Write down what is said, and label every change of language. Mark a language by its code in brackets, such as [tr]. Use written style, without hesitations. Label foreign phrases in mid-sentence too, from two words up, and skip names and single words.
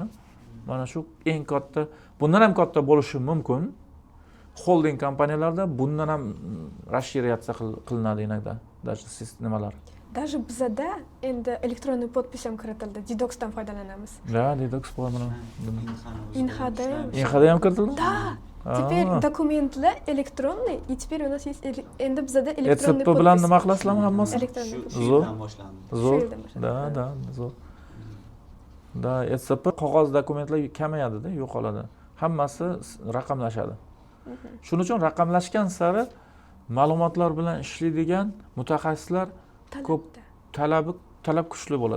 [uz] Mana shu eng katta, bundan ham katta bo'lishi mumkin. Holding kompaniyalarda bundan ham расширяться qilinadi inogda, даже nimalar. Даже bizada endi elektronniy podpis ham kiritildi. Didoxdan foydalanamiz. Да, Didox bor buni. Inhada ham kiritildi? [ru] Да. Теперь документlar elektronniy, и теперь у нас есть [uz] endi bizada [ru] elektronniy [uz] podpis. bilan nima qilasizlarmi hammasi? Zo'r boshlandi. Zo'r. Da, zo'r. Da, ECP qog'oz dokumentlar kamayadi-da, yo'qoladi. Hammasi raqamlashadi. Shuning uchun raqamlashgan sari ma'lumotlar bilan ishlaydigan mutaxassislar ko'p talab kuchli bo'ladi.